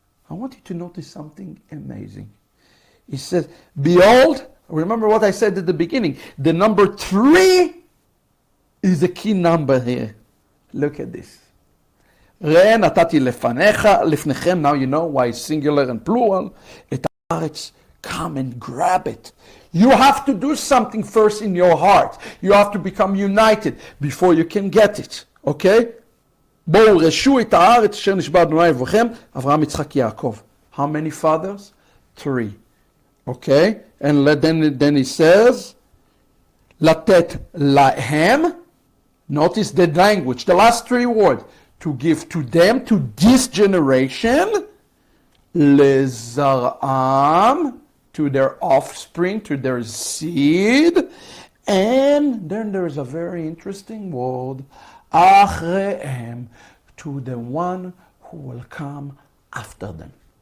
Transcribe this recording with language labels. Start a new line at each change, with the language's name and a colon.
English: I want you to notice something amazing. He says, behold, remember what I said at the beginning, the number 3 is a key number here. Look at this.
Hebrew: ראה נתתי לפניכם,
English: now you know why it's singular and plural,
Hebrew: את הארץ,
English: come and grab it. You have to do something first in your heart. You have to become united before you can get it. Okay?
Hebrew: בואו רשו את הארץ אשר נשבע אדוני אלוהיכם, אברהם, יצחק, יעקב.
English: How many fathers? 3. Okay? And then he says,
Hebrew: לתת להם,
English: notice the language, the last 3 words, to give to them, to this generation, לזרעם, to their offspring, to their seed, and then there's a very interesting word, achrehem, to the one who will come after them.